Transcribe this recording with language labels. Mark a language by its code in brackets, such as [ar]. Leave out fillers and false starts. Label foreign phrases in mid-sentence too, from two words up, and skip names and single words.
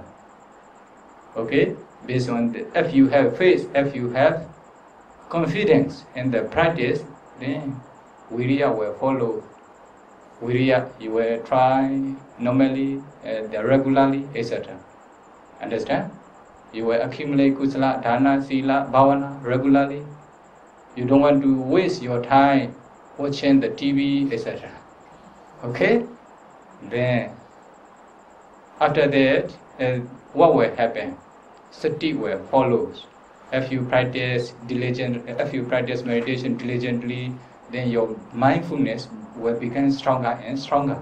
[en] Okay, based on if you have faith, if you have confidence in the practice, then Viriya will follow. Viriya, you will try normally, regularly, etc. Understand? You will accumulate [pi] kusala, dana, sila, bhavana [en] regularly. You don't want to waste your time watching the TV, etc. Okay? Then, after that, what will happen? Sati will follow. If you practice meditation diligently, then your mindfulness will become stronger and stronger.